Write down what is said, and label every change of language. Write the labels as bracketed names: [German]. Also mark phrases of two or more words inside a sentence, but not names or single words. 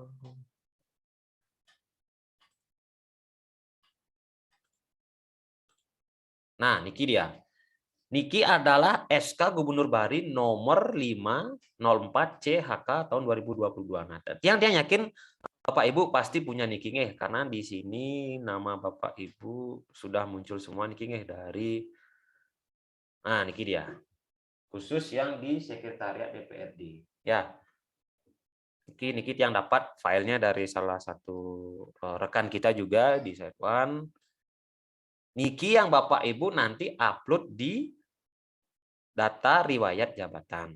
[Indonesian] Nah, niki dia. Niki adalah SK Gubernur Bari nomor 504 CHK tahun 2022. Nah, yang dia yakin Bapak Ibu pasti punya niki nggih, karena di sini nama Bapak Ibu sudah muncul semua niki nggih dari. Nah, niki dia. Khusus yang di sekretariat DPRD. Ya. Niki yang dapat filenya dari salah satu rekan kita juga di Setwan. Niki yang Bapak Ibu nanti upload di data riwayat jabatan.